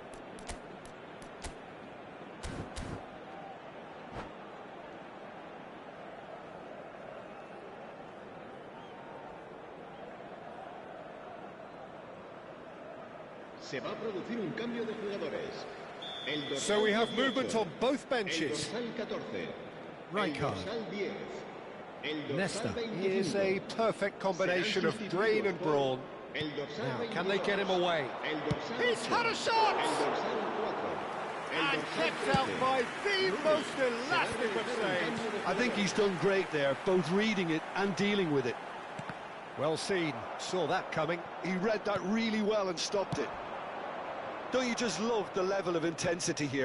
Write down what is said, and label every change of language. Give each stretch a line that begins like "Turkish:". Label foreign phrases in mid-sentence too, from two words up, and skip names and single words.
Spanish: a producir un cambio de jugadores.
English: So we have movement on both benches.
Spanish: El dorsal 14. Rijkaard. El dorsal 10. El dorsal
English: Nesta
Spanish: 25.
English: is a perfect combination of brain and brawn.
Spanish: El dorsal
English: Now,
Spanish: 24.
English: can they get him away?
Spanish: El dorsal
English: He's
Spanish: 8.
English: had a shot!
Spanish: El dorsal 4. El
English: And
Spanish: dorsal
English: kept out
Spanish: 13.
English: by the most elastic of saves. I think he's done great there, both reading it and dealing with it. Well seen, saw that coming. He read that really well and stopped it. Don't you just love the level of intensity here?